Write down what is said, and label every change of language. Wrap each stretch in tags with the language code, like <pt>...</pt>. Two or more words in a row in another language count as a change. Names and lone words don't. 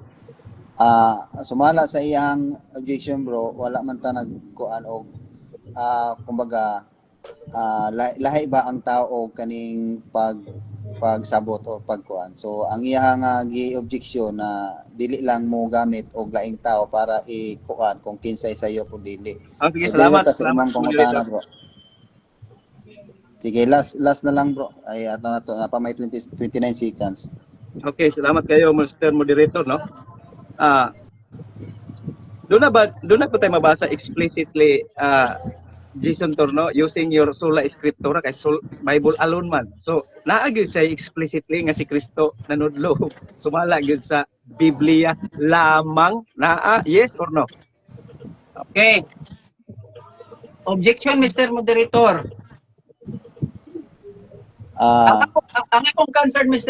<ceb>Sumala sa iyang objection, bro, wala man ta nagkuan og kumbaga lahi ba ang tao kaning pagsabot o pagkuan. So ang iyang gi-objection na dili lang mo gamit og laing tao para ikuan kung kinsay sayo kung dili. Sige, So, salamat. dili ta sa Salamat, imong moderator. pangutana, bro. Sige, last na lang, bro. Ay ato na to, pa may 29 seconds. Okay, salamat kayo, Mr. Moderator, no?</ceb> <tl>Doon na po tayo mabasa</tl> <ceb>explicitly, Jason Torno,</ceb> <en>using your sola scriptura</en> <ceb>kay</ceb> <en>Bible alone</en> <ceb>man. So, naagid siya explicitly nga si Kristo nanudlo. Sumala gyud sa Biblia lamang.</ceb> <en>Yes or no? Okay. Objection, Mr. Moderator.</en> <ceb>Ang akong concern, Mr.</ceb>